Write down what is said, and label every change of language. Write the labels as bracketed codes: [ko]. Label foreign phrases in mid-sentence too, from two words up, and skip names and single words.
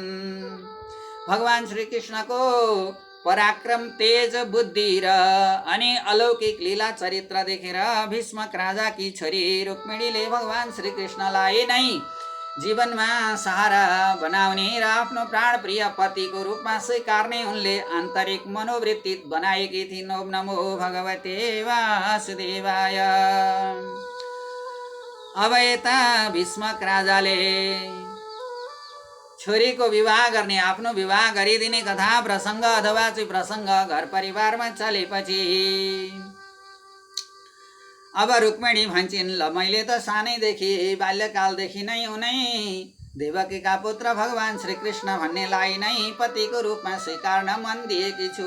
[ne] भगवान श्रीकृष्णको पराक्रम तेज बुद्धि र अनि अलौकिक लीला चरित्र देखेर भीष्मक राजाकी छोरी रुक्मिणीले भगवान श्रीकृष्णलाई नै जीवनमा सहारा बनाउने र आफ्नो प्राणप्रिय पतिको रूपमा स्वीकार्ने उनले आन्तरिक मनोवृत्ति बनाएकी थिइन्। [sa] ओम नमो भगवते वासुदेवाय। [ne] अब यता भीष्मक राजाले छोरीको विवाह गर्ने, आफ्नो विवाह गरिदिने कथा प्रसङ्ग अथवा चाहिँ प्रसङ्ग घर परिवारमा चलेपछि अब रुक्मिणी भन्छन्, ल मैले त सानैदेखि बाल्यकालदेखि नै उनै देवकीका पुत्र भगवान श्रीकृष्ण भन्नेलाई नै पतिको रूपमा स्वीकार्न मन दिएकी छु।